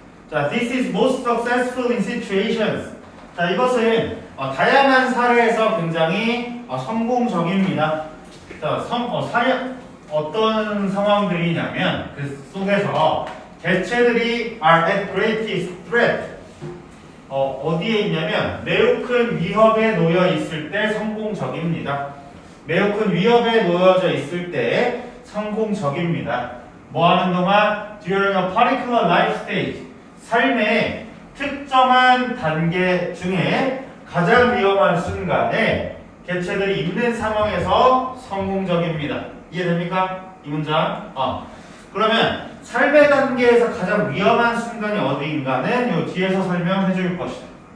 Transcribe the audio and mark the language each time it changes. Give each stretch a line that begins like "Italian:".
English: 자, this is most successful in situations.
Korean: 자, 이것은 다양한 사례에서 굉장히 성공적입니다. 자, 어떤 상황들이냐면 그 속에서 개체들이
English: are at greatest threat.
Korean: 어디에 있냐면 매우 큰 위협에 놓여 있을 때 성공적입니다. 매우 큰 위협에 놓여져 있을 때 성공적입니다. 뭐 하는 동안
English: during a particular life stage.
Korean: 삶의 특정한 단계 중에 가장 위험한 순간에 개체들이 있는 상황에서 성공적입니다. 이해됩니까? 이 문장. 그러면 삶의 단계에서 가장 위험한 순간이 어디인가는 요 뒤에서 설명해 줄 것이다.